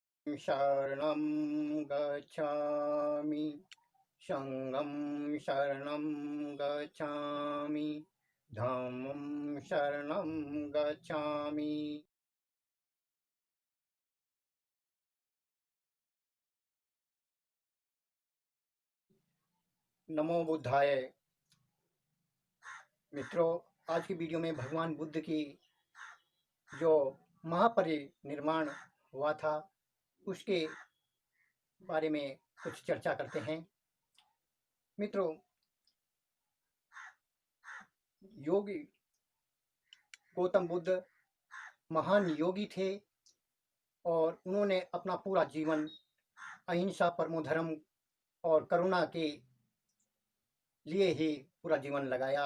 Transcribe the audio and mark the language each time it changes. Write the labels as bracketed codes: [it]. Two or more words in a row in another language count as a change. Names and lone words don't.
[pi] शरणं गच्छामि संघं शरणं गच्छामि धम्मं शरणं गच्छामि। नमो बुद्धाय। [hi] मित्रों, आज की वीडियो में भगवान बुद्ध की जो महापरिनिर्वाण हुआ था उसके बारे में कुछ चर्चा करते हैं। मित्रों, योगी गौतम बुद्ध महान योगी थे और उन्होंने अपना पूरा जीवन [sa] अहिंसा, परमो धर्म [hi] और करुणा के लिए ही पूरा जीवन लगाया।